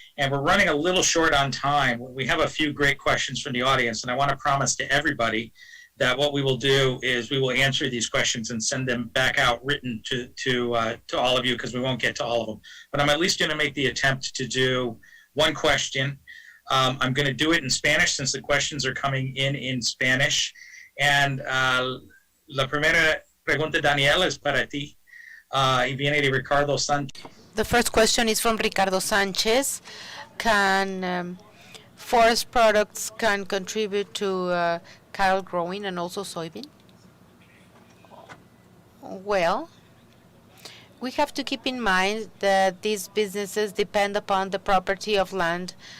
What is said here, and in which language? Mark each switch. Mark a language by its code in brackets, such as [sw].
[en] And we're running a little short on time. We have a few great questions from the audience, and I want to promise to everybody that what we will do is we will answer these questions and send them back out written to all of you, because we won't get to all of them. But I'm at least going to make the attempt to do one question. I'm going to do it in Spanish since the questions are coming in Spanish. [es] And la primera pregunta, Daniel, es para ti. Y viene de Ricardo Sanchez. [en] The first question is from Ricardo Sanchez. Can forest products can contribute to cattle growing and also soybean? Well, we have to keep in mind that these businesses depend upon the property of land.